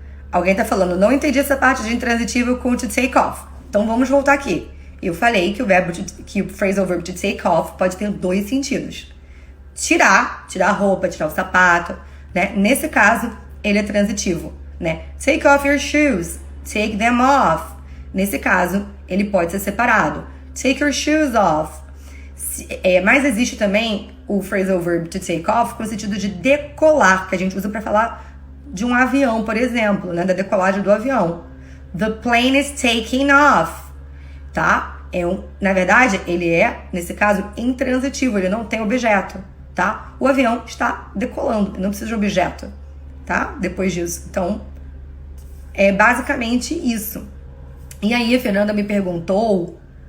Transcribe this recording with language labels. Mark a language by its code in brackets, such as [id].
[pt] Alguém tá falando, não entendi essa parte de intransitivo com to take off. Então vamos voltar aqui. Eu falei que o phrasal verb to take off pode ter 2 sentidos. Tirar a roupa, tirar o sapato, né? Nesse caso, ele é transitivo, né? [en] Take off your shoes, take them off. [pt] Nesse caso, ele pode ser separado. [en] Take your shoes off. [pt] Mas existe também o phrasal verb to take off com o sentido de decolar, que a gente usa para falar de um avião, por exemplo, né? Da decolagem do avião. [en] The plane is taking off, tá? [pt] Na verdade, ele nesse caso, intransitivo, ele não tem objeto, tá? O avião está decolando, não precisa de objeto, tá? Depois disso. Então, é basicamente isso. E aí, a Fernanda me perguntou...